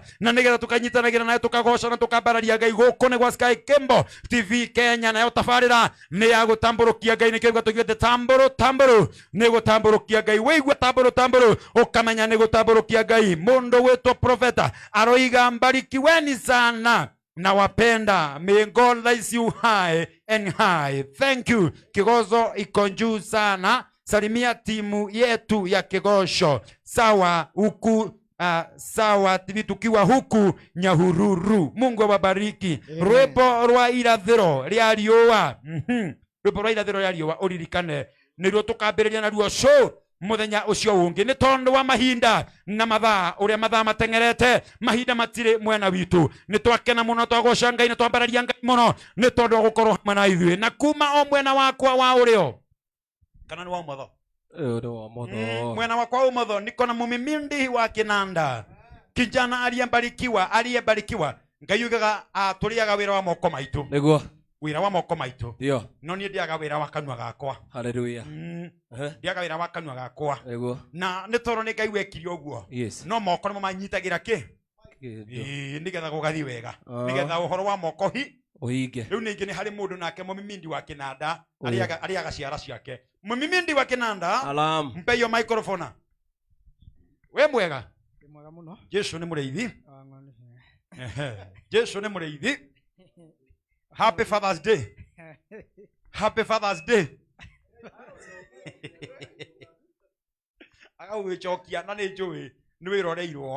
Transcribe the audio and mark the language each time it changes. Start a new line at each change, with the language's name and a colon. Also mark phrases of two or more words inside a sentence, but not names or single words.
Kikuyu: Na nĩgetha tũkanyitanagĩra nawe tũkagoca na tũkambararia Ngai. Gũkũ nĩ gwa Sky Cable TV Kenya. Nayo tabarĩra nĩ ya gũtambũrũkia Ngai. Nĩkĩo tũigĩte tambũrũ nĩ gũtambũrũkia Ngai. Wĩigua tambũrũ ũkamenya nĩ gũtambũrũkia Ngai. Mũndũ wĩtwo profeta aroiga mbarikiweni sana na wapenda.
English: May God raise you high and high. Thank you.
Swahili: Kigozo iko juu sana. Salimia timu yetu ya Kigosho. Sawa huku sawa TV tukiwa huku Nyahururu. Mungu awabariki.
Kikuyu: Rwĩmbo rwa irathĩro rĩa riũa. Rwĩmbo rwa irathĩro rĩa riũa ũririkane nĩruo tũkambĩrĩria naruo show muthenya ucio ungi. Nĩ tondũ wa mahinda na mathaa ũrĩa mathaa mateng'erete, mahinda matirĩ mwena witũ. Nĩ twakena mũno, twagoca Ngai, nĩ twambararia Ngai mũno nĩ tondũ wa gũkorwo hamwe na ithuĩ. Na kuma o mwena wakwa wa ũrĩo kana nĩ wa ũmotho? Mwena wakwa wa ũmotho niko na mumimindi wa kinanda,
Swahili: kijana aliyebarikiwa.
Kikuyu: Ngai yugaga tũrĩaga wĩra wa moko maitũ. Nĩguo Wĩra wa moko maitũ.
Swahili: ndio.
Kikuyu: No niĩ ndiaga wĩra wa kanua gakwa. Haleluya. Ndiaga wĩra wa kanua gakwa. Nĩguo. Na nĩ tondũ nĩ Ngai wekire ũguo.
English: Yes.
Kikuyu: No moko nĩmo manyitagĩra nĩgetha gũgathiĩ wega, nĩgetha ũhoro wa moko ũhinge. Rĩu ningĩ nĩ harĩ mũndũ nake mũmimindi wa kinanda arĩaga ciara ciake. Mũmimindi wa kinanda, Alam.
Swahili: mpe hiyo microphone.
Kikuyu: We mwega? Mwega muno. Yesu nĩ mũrĩithi. Yesu nĩ mũrĩithi.
English: Happy Father's Day. Happy Father's Day.
Kikuyu: Agagwĩcokia na nĩ njũĩ nĩ wĩroreirwo.